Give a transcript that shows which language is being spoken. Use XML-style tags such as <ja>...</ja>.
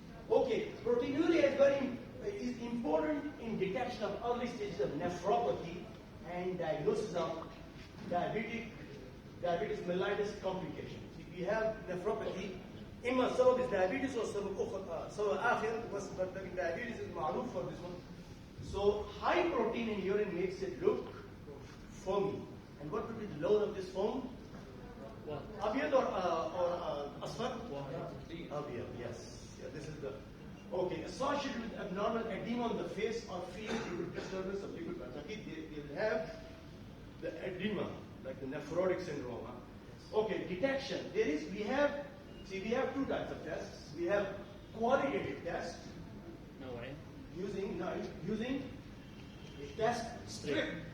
<en>Okay, proteinuria is important in detection of early stages of nephropathy and diagnosis of diabetes mellitus complications. If you have nephropathy,</en> <ar>إما السبب</ar> <en>is diabetes or</en> <ar>سبب آخر,</ar> <en>but diabetes is</en> <ar>معروف</ar> <en>for this one. So high protein in urine makes it look foamy. And what would be the load of this foam?</en> <ar>أبيض or أصفر? أبيض,</ar> <en>yes. Yeah, this is the okay. Associated with abnormal edema on the face or field due to disturbance of liquid pattern. They will have the edema, like the nephrotic syndrome. Okay, detection. We have 2 types of tests. We have qualitative tests using a test strip.</en>